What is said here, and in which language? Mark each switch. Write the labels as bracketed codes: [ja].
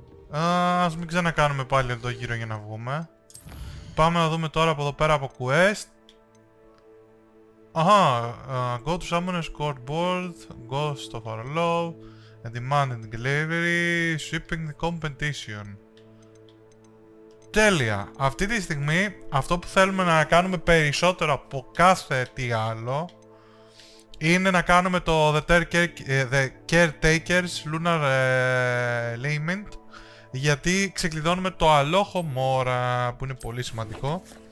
[el] Ας μην ξανακάνουμε πάλι εδώ γύρω για να βγούμε. Πάμε να δούμε τώρα από εδώ πέρα από quest. [en] Αχα, go to summoner's court board, ghost of our love, and demand and delivery, shipping the competition. [el] Τέλεια. Αυτή τη στιγμή αυτό που θέλουμε να κάνουμε περισσότερο από κάθε τι άλλο είναι να κάνουμε το The Caretaker's Lunar Lament, γιατί ξεκλειδώνουμε το αλόχο μόρα που είναι πολύ σημαντικό.